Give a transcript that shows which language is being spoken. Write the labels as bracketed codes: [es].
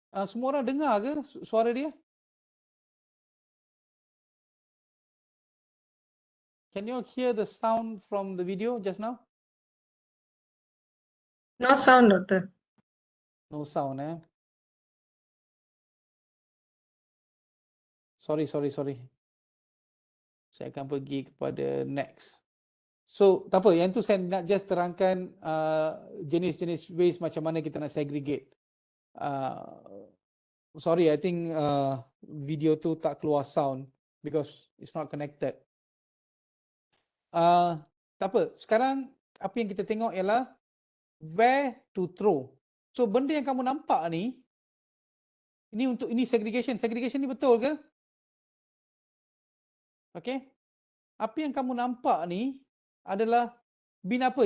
[ms] Semua orang dengar ke suara dia? [en] Can you all hear the sound from the video just now? No sound, Doctor. No sound Sorry. [ms] Saya akan pergi kepada next. So, tak apa, yang tu saya nak [en] just terangkan [ms] jenis-jenis waste macam mana kita nak segregate. [en] Sorry, I think [ms] video tu tak keluar [en] sound because it's not connected. [ms] Tak apa, sekarang apa yang kita tengok ialah [en] where to throw. [ms] So, benda yang kamu nampak ni, ini segregation. Segregation ni betul ke? Okay. Apa yang kamu nampak ni adalah bin apa?